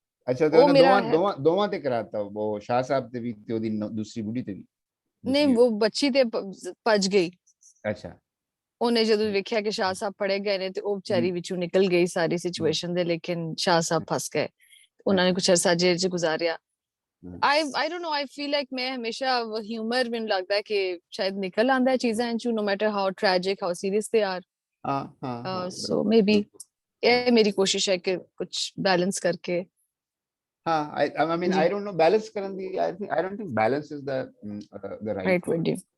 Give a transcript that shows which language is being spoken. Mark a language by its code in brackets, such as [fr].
[pa] ਅੱਛਾ ਤੇ ਉਹਨੇ ਦੋਵਾਂ ਤੇ ਕਰਾਤਾ, ਉਹ ਸ਼ਾਹ ਸਾਹਿਬ ਤੇ ਵੀ ਤੇ ਉਹਦੀ ਦੂਸਰੀ ਬੁੱਢੀ ਤੇ ਵੀ ਨਹੀਂ, ਉਹ ਬੱਚੀ ਤੇ ਭੱਜ ਗਈ। ਅੱਛਾ, ਉਹਨੇ ਜਦੋਂ ਵੇਖਿਆ ਕਿ ਸ਼ਾਹ ਸਾਹਿਬ ਫੜੇ ਗਏ ਨੇ ਤੇ ਉਹ ਵਿਚਾਰੀ ਵਿੱਚੋਂ ਨਿਕਲ ਗਈ ਸਾਰੀ ਸਿਚੁਏਸ਼ਨ ਦੇ, ਲੇਕਿਨ ਸ਼ਾਹ ਸਾਹਿਬ ਫਸ ਗਏ, ਉਹਨਾਂ ਨੇ ਕੁਛ ਅਰਸਾ ਜੇਲ੍ਹ 'ਚ ਗੁਜ਼ਾਰਿਆ। [en] I don't know, I feel like [pa] ਮੈਂ ਹਮੇਸ਼ਾ ਹਿਊਮਰ ਮੈਨੂੰ ਲੱਗਦਾ ਹੈ ਕਿ ਸ਼ਾਇਦ ਨਿਕਲ ਆਉਂਦਾ ਹੈ ਚੀਜ਼ਾਂ ਚੋਂ, [en] no matter how tragic, how serious they are. So maybe [pa] ਇਹ ਮੇਰੀ ਕੋਸ਼ਿਸ਼ ਹੈ ਕਿ ਕੁਛ ਬੈਲੈਂਸ ਕਰਕੇ। [en] I mean, I don't know, balance [pa] ਕਰਨ ਦੀ, [en] I don't think balance is the right word.